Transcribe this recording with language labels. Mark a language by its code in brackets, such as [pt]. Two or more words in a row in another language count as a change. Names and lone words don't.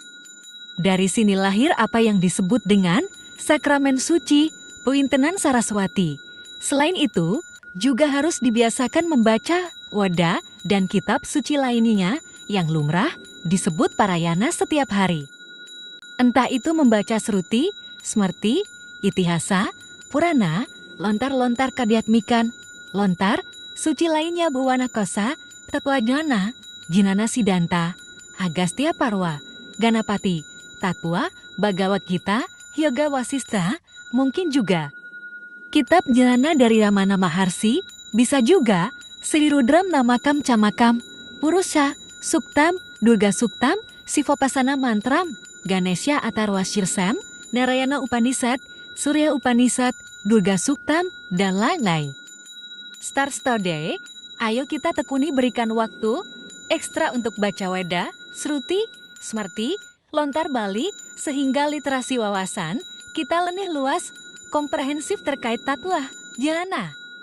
[id] Dari sini lahir apa yang disebut dengan sakramen suci, Puintenan Saraswati. Selain itu, juga harus dibiasakan membaca Weda dan kitab suci lainnya yang lumrah disebut parayana setiap hari. Entah itu membaca Sruti, Smerti, Itihasa, Purana, lontar-lontar Kadyatmikan, lontar, suci lainnya Buwana Kosa, Tatwajana, Jinana Sidanta, Agastya Parwa, Ganapati, Tatwa, Bhagavad Gita, Yoga Wasista, mungkin juga kitab Jnana dari Ramana Maharsi, bisa juga Sri Rudram Namakam Camakam, Purusha, Suktam, Durga Suktam, Sivopasana Mantram, Ganesha Atharva Shirsam, Narayana Upanishad, Surya Upanishad, Durga Suktam, dan lain-lain. [en] Start Today, [id] ayo kita tekuni berikan waktu ekstra untuk baca Weda, Sruti, Smerti, lontar Bali, sehingga literasi wawasan kita lebih luas, komprehensif terkait tatwa, jnana.